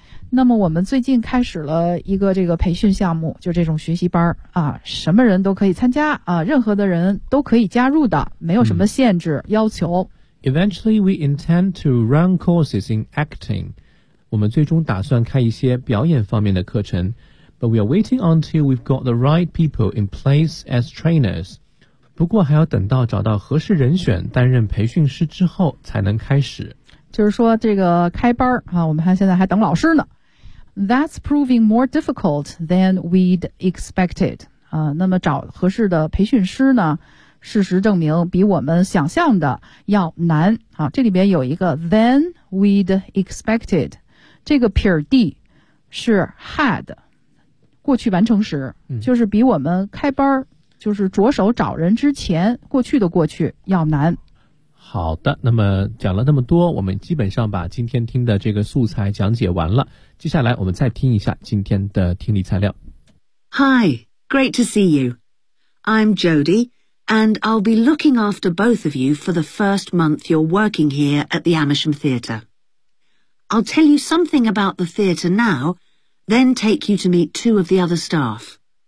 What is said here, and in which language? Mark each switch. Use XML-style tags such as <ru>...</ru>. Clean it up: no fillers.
<zh>那么我们最近开始了一个这个培训项目，就这种学习班啊，什么人都可以参加啊，任何的人都可以加入的，没有什么限制要求。</zh> <en>Eventually, we intend to run courses in acting.</en> <zh>我们最终打算开一些表演方面的课程。</zh> <en>But we are waiting until we've got the right people in place as trainers.</en> <zh>不过还要等到找到合适人选担任培训师之后才能开始。就是说这个开班啊，我们还现在还等老师呢。</zh> <en>That's proving more difficult than we'd expected.</en> <zh>那么找合适的培训师呢，事实证明比我们想象的要难。好，这里边有一个</zh> <en>than we'd expected，</en> <zh>这个撇儿 d 是 had， 过去完成时，就是比我们开班就是着手找人之前，过去的过去要难。好的，那么讲了那么多，我们基本上把今天听的这个素材讲解完了。接下来我们再听一下今天的听力材料。</zh> <en>Hi, great to see you. I'm Jody, and I'll be looking after both of you for the first month you're working here at the Amersham Theatre. I'll tell you something about the theatre now, then take you to meet two of the other staff.</en>